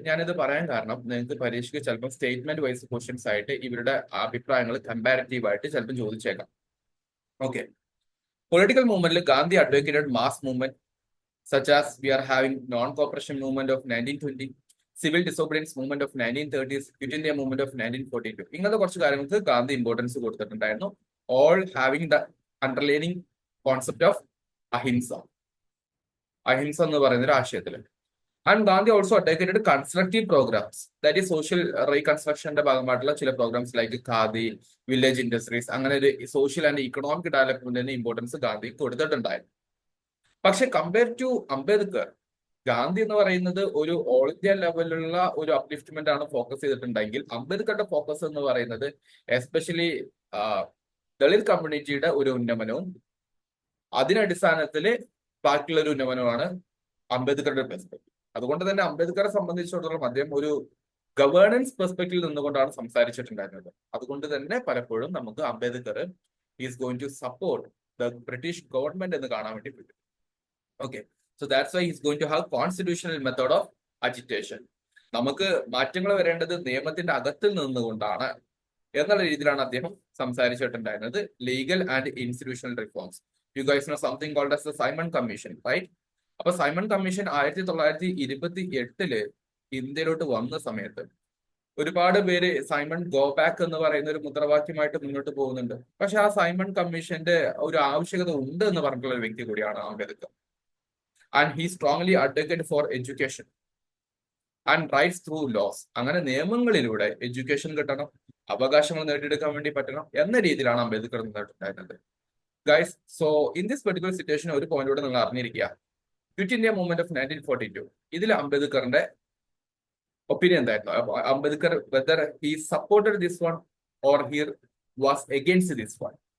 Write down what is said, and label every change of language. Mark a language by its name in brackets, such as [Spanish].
[Malayalam] ഞാനിത് പറയാൻ കാരണം നിങ്ങൾക്ക് പരീക്ഷയ്ക്ക് ചിലപ്പോൾ സ്റ്റേറ്റ്മെന്റ് വൈസ് ക്വസ്റ്റ്യൻസ് ആയിട്ട് ഇവരുടെ അഭിപ്രായങ്ങൾ കമ്പാരിറ്റീവ് ആയിട്ട് ചിലപ്പോൾ ചോദിച്ചേക്കാം. [English] ഓക്കെ, പൊളിറ്റിക്കൽ മൂവ്മെന്റിൽ Gandhi advocated mass movement such as we are having non-cooperation movement of 1920, civil disobedience movement of 1930s, Quit India movement of 1942. [Malayalam] ഇങ്ങനത്തെ കുറച്ച് കാര്യങ്ങൾക്ക് ഗാന്ധി ഇമ്പോർട്ടൻസ് കൊടുത്തിട്ടുണ്ടായിരുന്നു. [English] all having the underlining concept of ahimsa [Malayalam] എന്ന് പറയുന്ന ഒരു ആശയത്തിൽ. [English] and Gandhi also advocated constructive programs, that [Malayalam] ഈ social റീകൺസ്ട്രക്ഷന്റെ ഭാഗമായിട്ടുള്ള ചില programmes like khadi, village industries, അങ്ങനെ ഒരു social and economic ഡെവലപ്മെന്റിന് importance Gandhi കൊടുത്തിട്ടുണ്ടായിരുന്നു. പക്ഷെ കമ്പയർ ടു അംബേദ്കർ, ഗാന്ധി എന്ന് പറയുന്നത് ഒരു ഓൾ ഇന്ത്യ ലെവലിലുള്ള ഒരു അപ്ലിഫ്റ്റ്മെന്റ് ആണ് ഫോക്കസ് ചെയ്തിട്ടുണ്ടെങ്കിൽ അംബേദ്കറുടെ ഫോക്കസ് എന്ന് പറയുന്നത് എസ്പെഷ്യലി ദളിത് കമ്മ്യൂണിറ്റിയുടെ ഒരു ഉന്നമനവും അതിനടിസ്ഥാനത്തിൽ ബാക്കിയുള്ള ഒരു ഉന്നമനവുമാണ് അംബേദ്കറുടെ പെർസ്പെക്റ്റീവ്. അതുകൊണ്ട് തന്നെ അംബേദ്കറെ സംബന്ധിച്ചിടത്തോളം അദ്ദേഹം ഒരു ഗവേണൻസ് പെർസ്പെക്റ്റീവിൽ നിന്നുകൊണ്ടാണ് സംസാരിച്ചിട്ടുണ്ടായിരുന്നത്. അതുകൊണ്ട് തന്നെ പലപ്പോഴും നമുക്ക് [English] Ambedkar is going to support the British government [Malayalam] എന്ന് കാണാൻ വേണ്ടി പറ്റും. [English] Okay, so that's why he's going to have constitutional method of agitation. [Malayalam] നമുക്ക് മാറ്റങ്ങൾ വരേണ്ടത് നിയമത്തിന്റെ അകത്തിൽ നിന്നുകൊണ്ടാണ് എന്നുള്ള രീതിയിലാണ് അദ്ദേഹം സംസാരിച്ചിട്ടുണ്ടായിരുന്നത്. [English] Legal and institutional reforms. You guys know something called as the Simon Commission, right? [Malayalam] അപ്പൊ സൈമൺ കമ്മീഷൻ 1928 ഇന്ത്യയിലോട്ട് വന്ന സമയത്ത് ഒരുപാട് പേര് സൈമൺ ഗോ ബാക്ക് എന്ന് പറയുന്ന ഒരു മുദ്രാവാക്യമായിട്ട് മുന്നോട്ട് പോകുന്നുണ്ട്. പക്ഷെ ആ സൈമൺ കമ്മീഷന്റെ ഒരു ആവശ്യകത ഉണ്ട് എന്ന് പറഞ്ഞിട്ടുള്ള ഒരു വ്യക്തി കൂടിയാണ് Ambedkar. [English] And he strongly advocated for education and rights through laws. [Malayalam] അങ്ങനെ നിയമങ്ങളിലൂടെ എഡ്യൂക്കേഷൻ കിട്ടണം, അവകാശങ്ങൾ നേടിയെടുക്കാൻ വേണ്ടി പറ്റണം എന്ന രീതിയിലാണ് Ambedkar നിന്നിട്ടുണ്ടായിരുന്നത്. [English] guys, so in this particular situation [Malayalam] ഒരു പോയിന്റോടെ നിങ്ങൾ അറിഞ്ഞിരിക്കുക, [English] Quit India movement of 1942. [Malayalam] ഇതിൽ അംബേദ്കറിന്റെ ഒപ്പീനിയൻ എന്തായിരുന്നു? [English] Ambedkar whether he supported this one or he was against this one.